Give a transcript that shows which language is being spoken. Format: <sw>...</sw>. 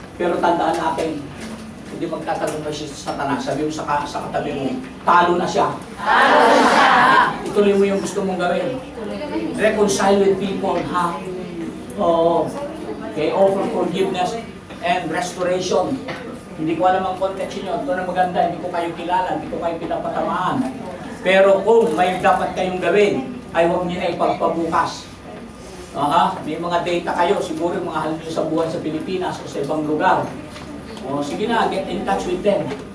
<tl>Pero tandaan natin, hindi magtatanong na siya sa Satanas. Sabi mo sa katabi mo, talo na siya. Talo na siya. Ituloy mo yung gusto mong gawin.</tl> <en>Reconcile with people,</en> <tl>ha? Oo.</tl> <en>Okay, offer forgiveness and restoration.</en> <tl>Hindi ko alam ang context nyo. Ito na maganda, hindi ko kayo kilala, hindi ko kayo pinapatamaan. Pero kung may dapat kayong gawin, ay huwag niyo na ipagpabukas. May mga data kayo, siguro mga halin sa buhay sa Pilipinas o sa ibang lugar. O, sige na,</tl> <en>get in touch with them.</en>